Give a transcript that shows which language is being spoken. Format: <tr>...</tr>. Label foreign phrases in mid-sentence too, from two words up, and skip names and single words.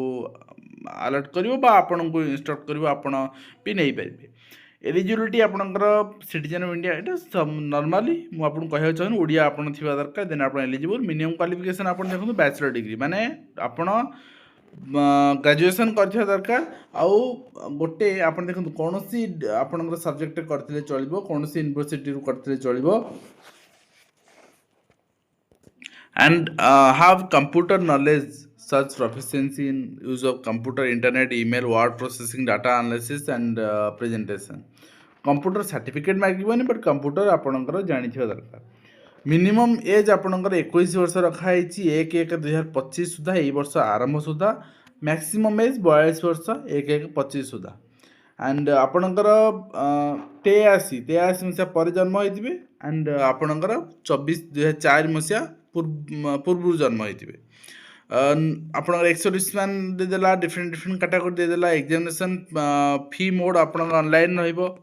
<or>ଆଲର୍ଟ କରିବ ବା ଆପଣଙ୍କୁ ଇନଷ୍ଟ୍ରକ୍ଟ କରିବ ଆପଣ ବି ନେଇପାରିବେ ଏଲିଜିବିଲିଟି ଆପଣଙ୍କର</or> <en>citizen of India</en> <or>ଏଇଟା ନର୍ମାଲି ମୁଁ ଆପଣଙ୍କୁ କହିବାକୁ ଚାହୁଁନି ଓଡ଼ିଆ ଆପଣ ଥିବା ଦରକାର ଦେନ୍ ଆପଣ</or> <en>eligible minimum qualification</en> <or>ଆପଣ ଦେଖନ୍ତୁ</or> <en>bachelor degree</en> <or>ମାନେ ଆପଣ ଗ୍ରାଜୁଏସନ୍ କରିଥିବା ଦରକାର ଆଉ ଗୋଟେ ଆପଣ ଦେଖନ୍ତୁ କୌଣସି ଆପଣଙ୍କର ସବଜେକ୍ଟରେ କରିଥିଲେ ଚଳିବ କୌଣସି ୟୁନିଭର୍ସିଟିରୁ କରିଥିଲେ ଚଳିବ</or> <en>and have computer knowledge such proficiency in use of computer internet email word processing data analysis and presentation computer certificate</en> <or>ମାଗିବନି</or> <en>but computer</en> <or>ଆପଣଙ୍କର ଜାଣିଥିବା ଦରକାର</or> <en>minimum age</en> <or>ଆପଣଙ୍କର 21 ବର୍ଷ ରଖାହେଇଛି 1/1/2025 ସୁଦ୍ଧା ଏଇ ବର୍ଷ ଆରମ୍ଭ ସୁଦ୍ଧା</or> <en>maximum age</en> <or>42 ବର୍ଷ 1/1/25 ସୁଦ୍ଧା ଆଣ୍ଡ ଆପଣଙ୍କର 83 ମସିହା ପରେ ଜନ୍ମ ହେଇଥିବେ ଆଣ୍ଡ ଆପଣଙ୍କର 2004 ମସିହା ପୂର୍ବରୁ ଜନ୍ମ ହେଇଥିବେ ଆପଣଙ୍କର ଏକ୍ସର୍ଭିସମ୍ୟାନ୍ ଦେଇଦେଲା</or> <en>different category</en> <or>ଦେଇଦେଲା</or> <en>examination fee mode</en> <or>ଆପଣଙ୍କର ଅନଲାଇନ୍ ରହିବ</or>